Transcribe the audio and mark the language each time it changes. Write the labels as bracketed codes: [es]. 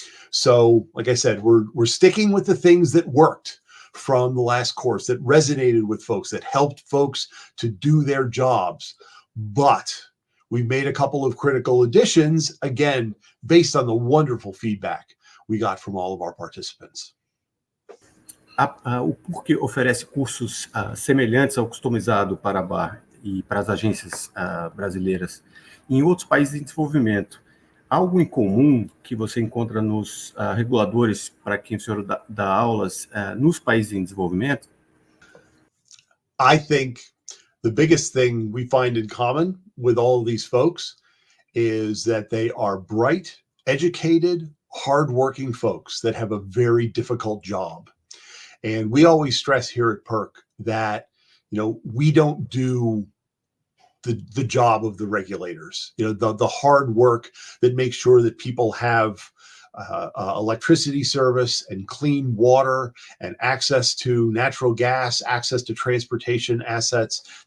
[en] So, like I said, we're sticking with the things that worked from the last course, that resonated with folks, that helped folks to do their jobs. But we've made a couple of critical additions, again, based on the wonderful feedback we got from all of our participants. [pt] O PURC oferece cursos semelhantes ao customizado para a ABAR e para as agências brasileiras em outros países em desenvolvimento. Algo em comum que você encontra nos reguladores para quem o senhor dá aulas nos países em desenvolvimento? [en] I think the biggest thing we find in common with all of these folks is that they are bright, educated, hardworking folks that have a very difficult job. And we always stress here at PURC that, we don't do the job of the regulators, the hard work that makes sure that people have electricity service and clean water and access to natural gas, access to transportation assets.